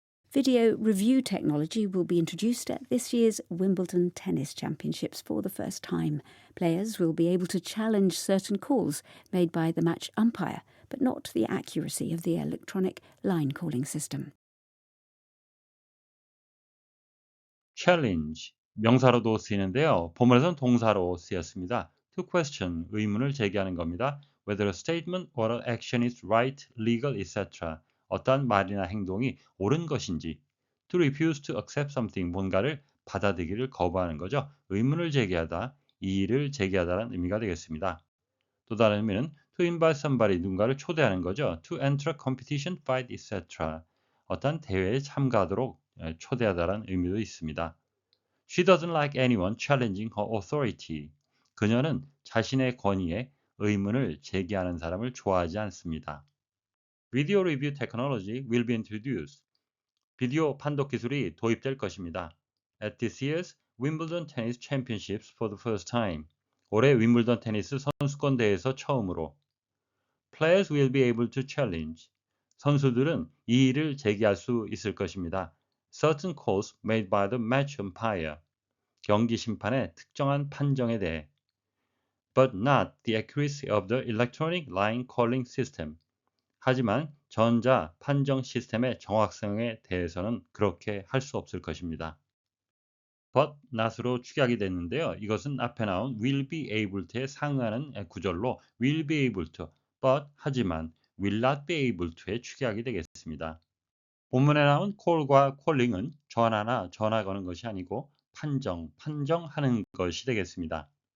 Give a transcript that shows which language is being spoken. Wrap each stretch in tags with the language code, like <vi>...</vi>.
<en>Video review technology will be introduced at this year's Wimbledon Tennis Championships for the first time. Players will be able to challenge certain calls made by the match umpire, but not the accuracy of the electronic line calling system.</en> <ko>challenge, 명사로도 쓰이는데요. 본문에서는 동사로 쓰였습니다.</ko> <en>to question,</en> <ko>의문을 제기하는 겁니다.</ko> <en>whether a statement or an action is right, legal, etc.</en> <ko>어떠한 말이나 행동이 옳은 것인지.</ko> <en>to refuse to accept something,</en> <ko>뭔가를 받아들이기를 거부하는 거죠. 의문을 제기하다, 이의를 제기하다라는 의미가 되겠습니다. 또 다른 의미는</ko> <en>to invite somebody,</en> <ko>누군가를 초대하는 거죠.</ko> <en>to enter a competition, fight, etc.</en> <ko>어떤 대회에 참가하도록 초대하다라는 의미도 있습니다.</ko> <en>She doesn't like anyone challenging her authority.</en> <ko>그녀는 자신의 권위에 의문을 제기하는 사람을 좋아하지 않습니다.</ko> <en>Video review technology will be introduced.</en> <ko>비디오 판독 기술이 도입될 것입니다.</ko> <en>At this year's Wimbledon Tennis Championships for the first time.</en> <ko>올해 윈블던 테니스 선수권 대회에서 처음으로.</ko> <en>Players will be able to challenge.</en> <ko>선수들은 이의를 제기할 수 있을 것입니다.</ko> <en>Certain calls made by the match umpire.</en> <ko>경기 심판의 특정한 판정에 대해.</ko> <en>But not the accuracy of the electronic line calling system.</en> <ko>하지만 전자 판정 시스템의 정확성에 대해서는 그렇게 할 수 없을 것입니다.</ko> <en>but not</en> <ko>으로 축약이 됐는데요. 이것은 앞에 나온</ko> <en>will be able to</en> <ko>에 상응하는 구절로</ko> <en>will be able to, but</en> <ko>하지만</ko> <en>will not be able to</en> <ko>에 축약이 되겠습니다. 본문에 나온 call과 calling은 전화나 전화 거는 것이 아니고 판정하는 것이 되겠습니다.</ko>